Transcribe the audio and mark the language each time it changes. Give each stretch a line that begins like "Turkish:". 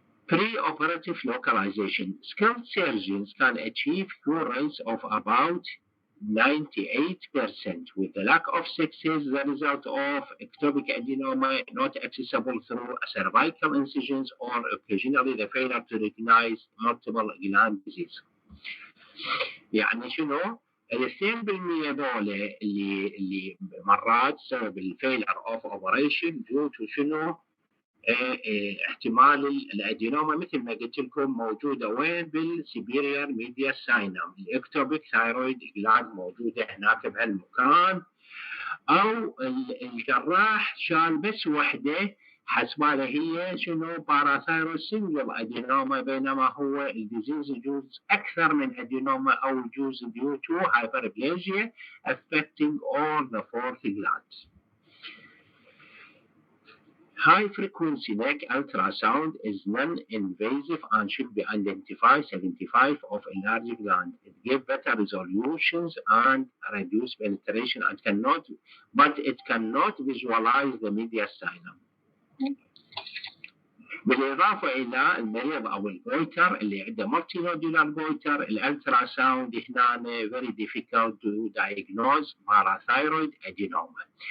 English: Preoperative localization. Skilled surgeons can achieve cure rates of about 98% with the lack of success the result of ectopic adenoma not accessible through cervical incisions or occasionally the failure to recognize multiple gland disease.
Arabic: يعني شنو؟ ال 2% دول اللي مرات سبب الفيلر اوف اوبريشن ديو تو شنو؟ احتمال الادينوما مثل ما قلت لكم موجوده وين؟ بالسبيريور ميديا ساينم، الاكتوبيك ثايرويد جلاند موجوده هناك بهالمكان، او الجراح شال بس وحده حسباله هي شنو؟ باراثايرويد سنجل ادينوما، بينما هو الديزيز يجوز اكثر من ادينوما او يجوز
English: due to hyperplasia affecting all the fourth glands. High frequency neck ultrasound is non-invasive and should be identified 75 of enlarged gland. It gives better resolutions and reduce penetration and it cannot visualize the mediastinum.
Arabic: بالإضافة إلى المريض أو الجويتر اللي عنده multinodular جويتر، الالتراساوند هنا
English: very difficult to diagnose parathyroid adenoma.